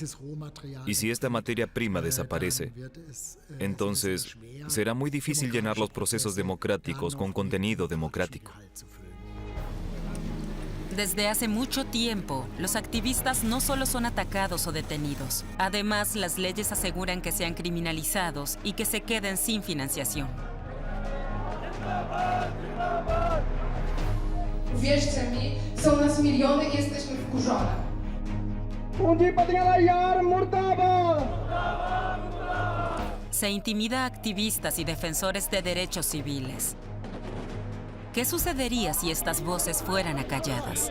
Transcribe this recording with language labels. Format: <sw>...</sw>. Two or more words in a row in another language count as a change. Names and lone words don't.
<es>Y si esta materia prima desaparece, entonces será muy difícil llenar los procesos democráticos con contenido democrático. Desde hace mucho tiempo, los activistas no solo son atacados o detenidos. Además, las leyes aseguran que sean criminalizados y que se queden sin financiación.</es> <pl>Uwierzcie mi, są nas miliony i jesteśmy wkurzone.</pl> <es>Se intimida a activistas y defensores de derechos civiles. ¿Qué sucedería si estas voces fueran acalladas?</es>